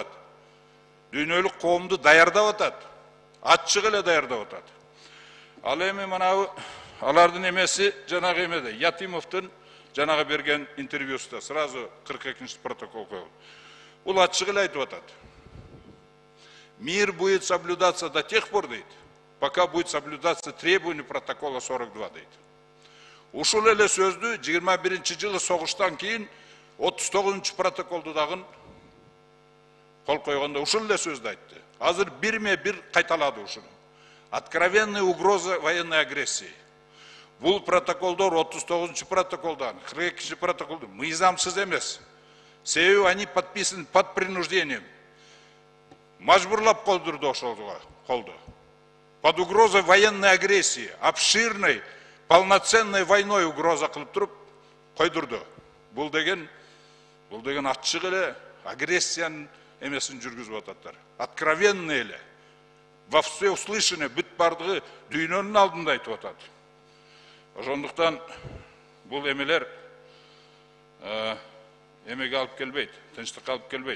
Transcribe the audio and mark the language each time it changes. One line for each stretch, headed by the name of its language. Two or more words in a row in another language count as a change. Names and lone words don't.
Kyrgyz: Дүйнөлүк коомду даярдап атат. Ачык эле даярдап атат. Ал эми манабы алардын эмеси жанагы эмеде Ятимовдун жанагы берген интервьюсунда сразу 42-ші протокол коюлду. Бул ачык эле айтып атат.
Russian: Мир будет соблюдаться до тех пор, дейт, пока будет соблюдаться требования протокола 42,
Kyrgyz: дейт. Ушул эле сөздү 21-жылы согуштан кийин 39-чы протоколду дагы кол койгондо ушул эле сөздү айтты. Азыр бирме-бир кайталады ушуну.
Russian: Откровенная угроза военной агрессии.
Kyrgyz: Бул протоколдор 39-чы протоколдан, 42-чы протоколду мыйзамсыз эмес.
Russian: Себеби они подписаны под принуждением.
Kyrgyz: Мажбурлап колдурду ошолго, колду.
Russian: Под угрозой военной агрессии, обширной, полноценной войной угроза
Kyrgyz: кылып туруп койдурду. Бул деген ачык эле агрессиянын эмесин жүргүзүп ататтар. Откровенно эле.
Russian: Во всеуслышание
Kyrgyz: бүт бардыгы дүйнөнүн алдында айтып атат. Ошондуктан бул эмелер эмеге алып келбейт, тынчтыкка алып келбейт.